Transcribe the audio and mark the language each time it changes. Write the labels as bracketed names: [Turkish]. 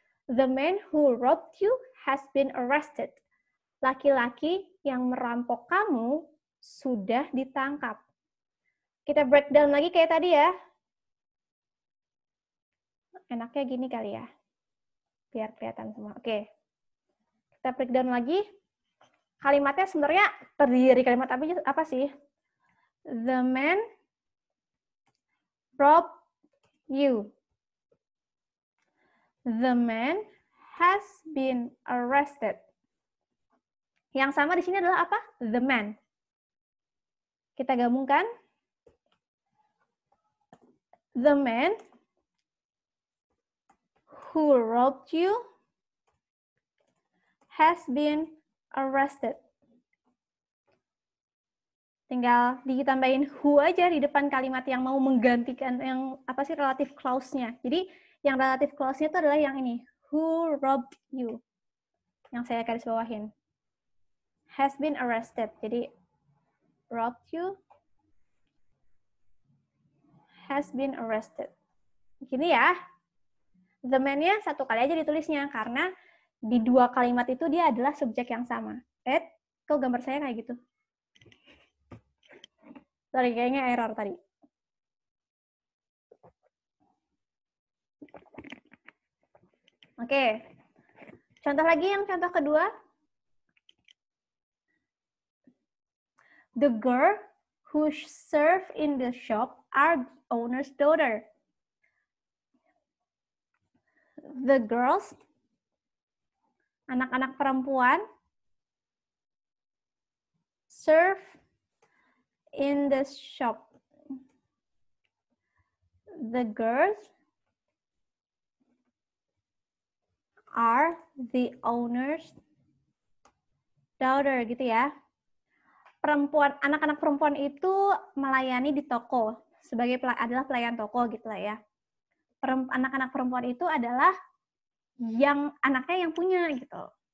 [English] The man who robbed you has been arrested. [Indonesian] Laki-laki yang merampok kamu sudah ditangkap. Kita breakdown lagi kayak tadi ya. Enaknya gini kali ya. Biar kelihatan semua. Oke. Kita breakdown lagi. Kalimatnya sebenarnya terdiri dari kalimat apa sih? [English] The man robbed you. The man has been arrested. [Indonesian] Yang sama di sini adalah apa? The man. Kita gabungkan. [English] The man who robbed you has been arrested. [Indonesian] Tinggal ditambahin who aja di depan kalimat yang mau menggantikan yang apa sih relative clause-nya. Jadi yang relative clause-nya itu adalah yang ini, [English] who robbed you. [Indonesian] Yang saya garis bawahin. [English] Has been arrested. Jadi robbed you has been arrested. [Indonesian] Gini ya. The man-nya satu kali aja ditulisnya karena di dua kalimat itu dia adalah subjek yang sama. Kok gambar saya kayak gitu? Sorry, kayaknya error tadi. Oke. Contoh lagi, yang contoh kedua. [English] The girl who served in the shop are the owner's daughter. The girls, [Indonesian] anak-anak perempuan, [English] serve in the shop. The girls are the owner's daughter, gitu ya. [Indonesian] Perempuan, anak-anak perempuan itu melayani di toko sebagai adalah pelayan toko gitu lah ya. Anak-anak perempuan itu adalah yang anaknya yang punya gitu.